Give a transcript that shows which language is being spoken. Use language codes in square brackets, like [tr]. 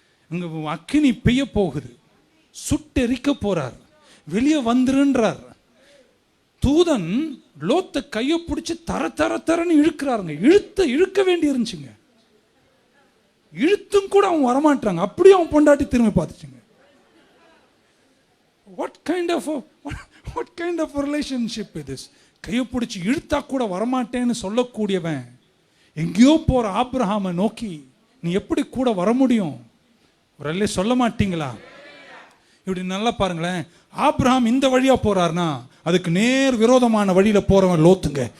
[ta] அங்க அக்கினி பெய்ய போகுது, சுட்டெரிக்க போறார், வெளியே வந்துருன்றார். தூதன் லோத்தை கையை பிடிச்சி தரன்னு இழுக்கிறாருங்க. இழுக்க வேண்டி இருந்துச்சுங்க. இழுத்தும் கூட அவன் வரமாட்டாங்க. அப்படியே அவன் பொண்டாட்டி திரும்பி பார்த்துச்சுங்க. [en] What kind of relationship is this? [ta] கையை பிடிச்சி இழுத்தா கூட வரமாட்டேன்னு சொல்லக்கூடியவன் எங்கேயோ போற ஆபிரகாமை நோக்கி நீ எப்படி கூட வர முடியும்? ஒரு சொல்ல மாட்டீங்களா? இப்படி நல்லா பாருங்களேன். ஆபிரகாம் இந்த வழியா போறாருன்னா அதுக்கு நேர் விரோதமான வழியில போறவன் லோத்துங்க.